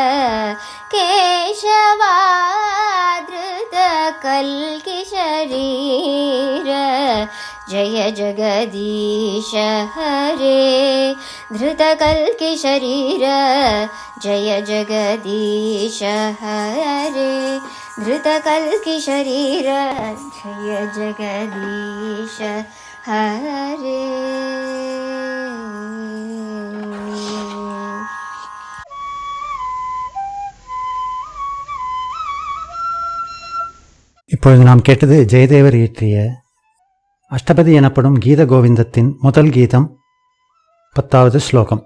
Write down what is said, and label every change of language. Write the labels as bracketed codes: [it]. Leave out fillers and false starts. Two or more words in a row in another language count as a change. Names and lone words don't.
[sa] केशवाधृत कल्किशरीर जय जगदीश हरे धृतकल्किशरीर जय जगदीश हरे धृतकल्किशरीर जय जगदीश हरे. [ta] இப்பொழுது நாம் கேட்டது ஜெயதேவர் இயற்றிய அஷ்டபதி எனப்படும் கீத கோவிந்தத்தின் முதல் கீதம் 10வது ஸ்லோகம்.